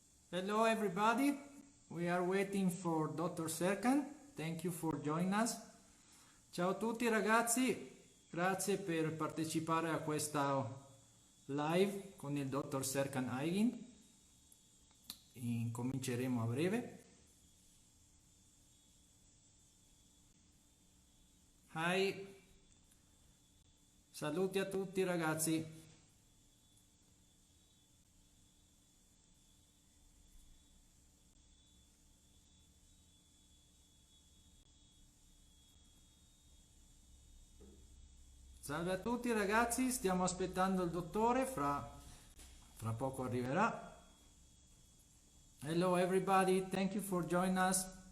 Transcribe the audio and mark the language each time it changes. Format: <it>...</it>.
<en>Hello everybody, we are waiting for Dr. Serkan. Thank you for joining us.</en> <it>Ciao a tutti ragazzi, grazie per partecipare a questa live con il Dr. Serkan Aygin. Incominceremo a breve. Hi, saluti a tutti ragazzi. Salve a tutti ragazzi, stiamo aspettando il dottore, fra poco arriverà.</it> <en>Hello everybody, thank you for joining us.</en>